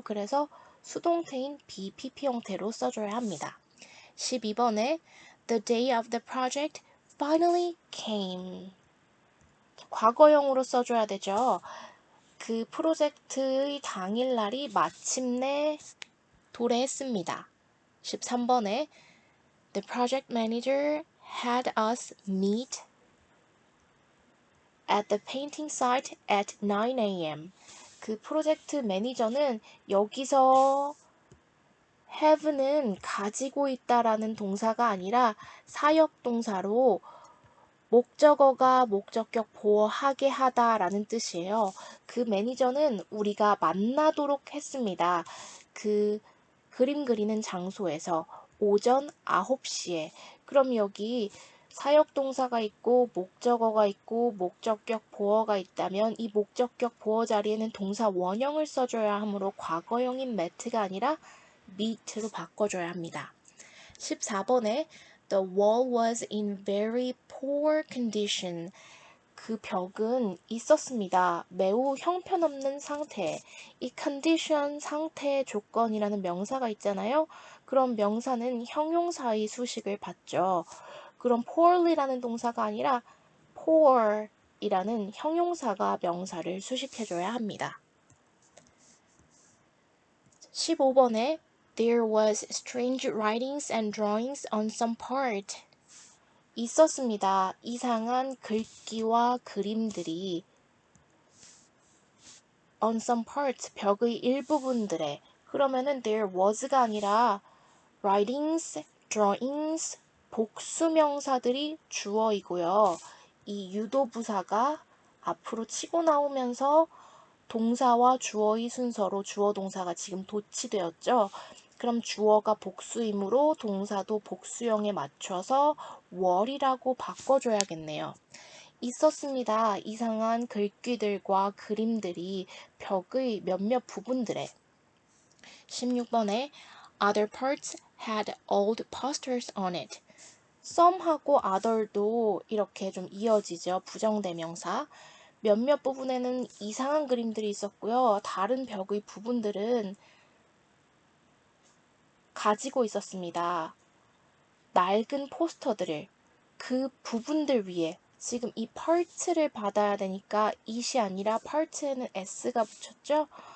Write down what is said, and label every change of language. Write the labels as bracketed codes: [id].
[ko] 그래서 수동태인 BPP 형태로 써줘야 합니다. 12번에 [en] The day of the project finally came. [ko] 과거형으로 써줘야 되죠. 그 프로젝트의 당일날이 마침내 도래했습니다. 13번에 [en] The project manager had us meet at the painting site at 9 a.m. [ko] 그 프로젝트 매니저는 여기서 have는 가지고 있다라는 동사가 아니라 사역 동사로 목적어가 목적격 보어하게 하다라는 뜻이에요. 그 매니저는 우리가 만나도록 했습니다. 그 그림 그리는 장소에서 오전 9시에. 그럼 여기 사역동사가 있고 목적어가 있고 목적격 보어가 있다면 이 목적격 보어 자리에는 동사 원형을 써줘야 하므로 과거형인 met가 아니라 meet로 바꿔줘야 합니다. 14번에 [en] The wall was in very poor condition. [ko] 그 벽은 있었습니다. 매우 형편없는 상태. 이 condition 상태 조건이라는 명사가 있잖아요. 그럼 명사는 형용사의 수식을 받죠. 그럼 poorly라는 동사가 아니라 poor이라는 형용사가 명사를 수식해줘야 합니다. 15번에 [en] There was strange writings and drawings on some part. [ko] 있었습니다. 이상한 글귀와 그림들이 [en] on some parts, [ko] 벽의 일부분들에. 그러면은 [en] there was [ko] 가 아니라 writings, drawings, 복수명사들이 주어이고요. 이 유도부사가 앞으로 치고 나오면서 동사와 주어의 순서로 주어 동사가 지금 도치되었죠. 그럼 주어가 복수이므로 동사도 복수형에 맞춰서 월이라고 바꿔줘야겠네요. 있었습니다. 이상한 글귀들과 그림들이 벽의 몇몇 부분들에. 16번에 [en] Other parts had old posters on it. [ko] some하고 other도 이렇게 좀 이어지죠. 부정대명사. 몇몇 부분에는 이상한 그림들이 있었고요. 다른 벽의 부분들은 가지고 있었습니다. 낡은 포스터들을 그 부분들 위에 지금 이 part를 받아야 되니까 it이 아니라 part에는 s가 붙였죠.